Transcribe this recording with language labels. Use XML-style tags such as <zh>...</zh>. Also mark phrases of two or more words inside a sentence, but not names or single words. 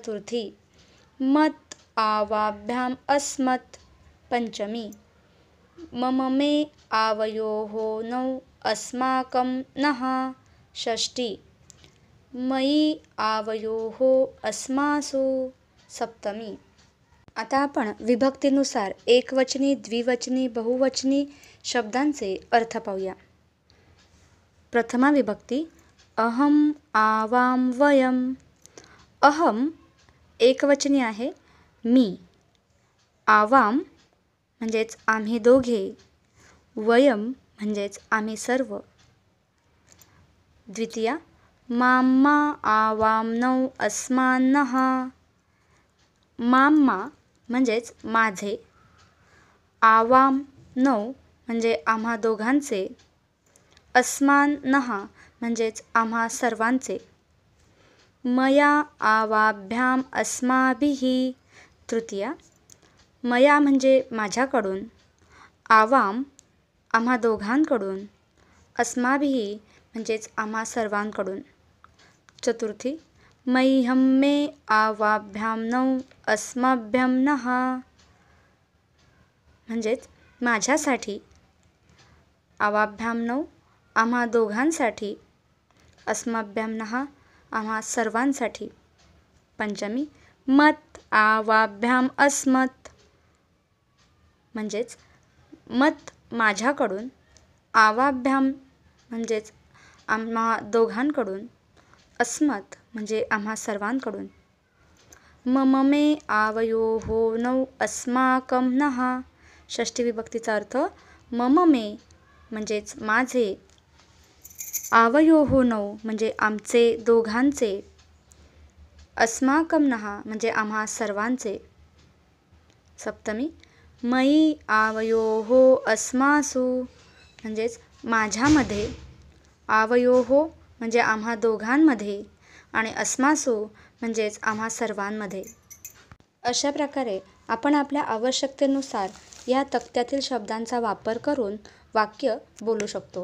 <sa>चतुर्थी मत, आवाभ्याम अस्मत् पंचमी मम मे आवयोः नौ अस्माकं नः षष्ठी मयी आवयोः अस्मासु सप्तमी।</sa> <mr>आता आपण विभक्तीनुसार एकवचनी, द्विवचनी, बहुवचनी शब्दांचे अर्थ पाहूया।</mr> <sa>प्रथमा विभक्ती अहम, आवाम, वयम।</sa> <mr>अहम एकवचनी आहे, मी। आवाम म्हणजेच आम्ही दोघे। वयम म्हणजेच आम्ही सर्व।</mr> <sa>द्वितीया माम्मा, आवाम्नौ, अस्मान्नः।</sa> <mr>माम्मा म्हणजेच माझे।</mr> <sa>आवाम नौ</sa> <mr>म्हणजे आम्हा दोघांचे। अस्मान्नः म्हणजेच आम्हा सर्वांचे।</mr> <sa>मया आवाभ्याम अस्माभिः।</sa> <mr>तृतीया मया म्हणजे माझ्याकडून। आवाम आम्हा दोघांकडून। अस्माभिः म्हणजेच आम्हा सर्वांकडून।</mr> <sa>चतुर्थी मह्यं मे आवाभ्याम नौ अस्मभ्यं नः</sa> <mr>म्हणजेच माझ्यासाठी।</mr> <sa>आवाभ्याम नौ</sa> <mr>आम्हा दोघांसाठी।</mr> <sa>अस्मभ्यं नः</sa> <mr>आम्हा सर्वांसाठी।</mr> <sa>पंचमी मत आवाभ्याम अस्मत्</sa> <mr>म्हणजेच मत माझ्याकडून। आवाभ्याम म्हणजेच आम्हा दोघांकडून। अस्मत् म्हणजे आम्हा सर्वांकडून।</mr> <sa>मम मे आवयोः नौ अस्माकं नः षष्ठी</sa> <mr>विभक्तीचा अर्थ</mr> <sa>मम मे</sa> <mr>म्हणजेच माझे।</mr> <sa>आवयोः नौ</sa> <mr>म्हणजे आमचे दोघांचे।</mr> <sa>अस्माकं नः</sa> <mr>म्हणजे आम्हा सर्वांचे।</mr> <sa>सप्तमी मयी आवयोः अस्मासु</sa> <mr>म्हणजेच माझ्यामध्ये। आवयोः म्हणजे आम्हा दोघांमध्ये आणि अस्मासु म्हणजेच आम्हा सर्वांमध्ये। अशा प्रकारे आपण आपल्या आवश्यकतेनुसार या तक्त्यातील शब्दांचा वापर करून वाक्य बोलू शकतो।</mr>